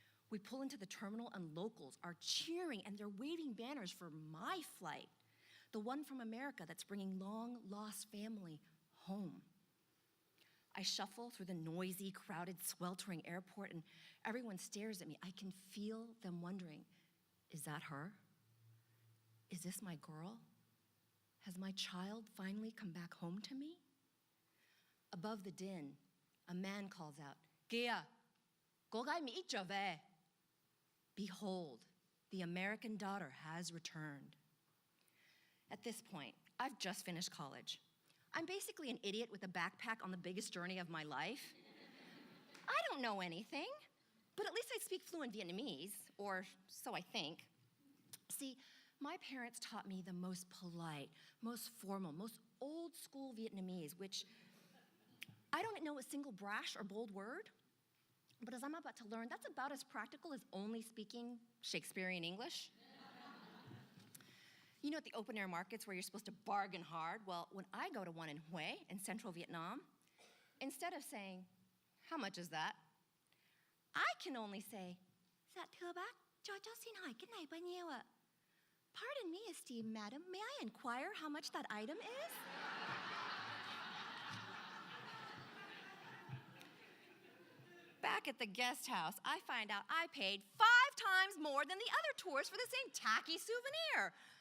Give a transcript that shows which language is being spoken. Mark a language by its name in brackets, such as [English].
[English] We pull into the terminal and locals are cheering and they're waving banners for my flight, the one from America that's bringing long-lost family home. I shuffle through the noisy, crowded, sweltering airport and everyone stares at me. I can feel them wondering, is that her? Is this my girl? Has my child finally come back home to me? Above the din, a man calls out, [Vietnamese] Kìa, cô gái Mỹ trở về. [English] Behold, the American daughter has returned. At this point, I've just finished college. I'm basically an idiot with a backpack on the biggest journey of my life. I don't know anything, but at least I speak fluent Vietnamese, or so I think. See, my parents taught me the most polite, most formal, most old school Vietnamese, which I don't know a single brash or bold word, but as I'm about to learn, that's about as practical as only speaking Shakespearean English. You know, at the open air markets where you're supposed to bargain hard, well, when I go to one in Hue in central Vietnam, instead of saying, how much is that? I can only say, [Vietnamese] dạ thưa bác, cho xin hỏi cái này bao nhiêu ạ? [English] Pardon me, esteemed madam, may I inquire how much that item is? Back at the guest house, I find out I paid 5 times more than the other tourists for the same tacky souvenir.